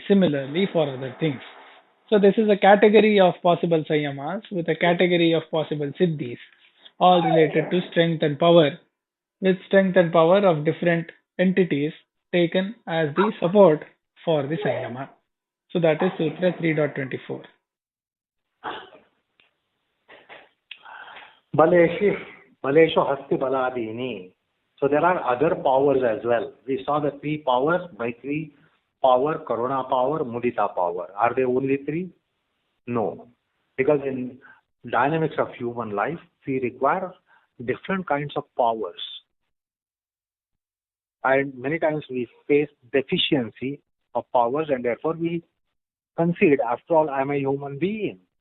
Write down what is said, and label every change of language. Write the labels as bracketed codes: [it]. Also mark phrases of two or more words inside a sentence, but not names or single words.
[en] Similarly for other things. So this is a category of possible Sanyamas with a category of possible Siddhis, all related to strength and power, with strength and power of different entities taken as the support for the Sanyama. So that is Sutra 3.24. [sa] Baleṣu, baleṣu hastibalādīni. [en] So there are other powers as well. We saw the three powers: maitri power, karuna power, mudita power. Are they only three? No. Because in dynamics of human life, we require different kinds of powers. And many times we face deficiency of powers, and therefore we concede, after all, I am a human being.